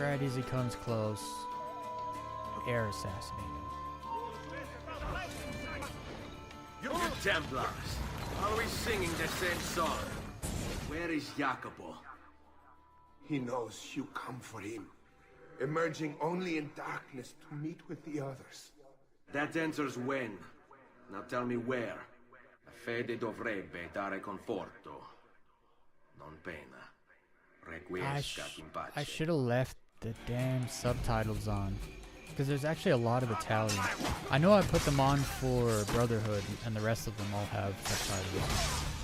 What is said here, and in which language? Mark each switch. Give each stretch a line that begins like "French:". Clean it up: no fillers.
English: Right as he comes close, air assassinated. You Templars! Are we singing the same song? Where is Jacopo? He knows you come for him, emerging only in darkness to meet with the others. That answers when. Now tell me where.
Italian: La fede dovrebbe dare conforto, non pena.
Latin: Requiescat in pace.
English: I should have left the damn subtitles on, because there's actually a lot of Italian. I know I put them on for Brotherhood, and the rest of them all have subtitles.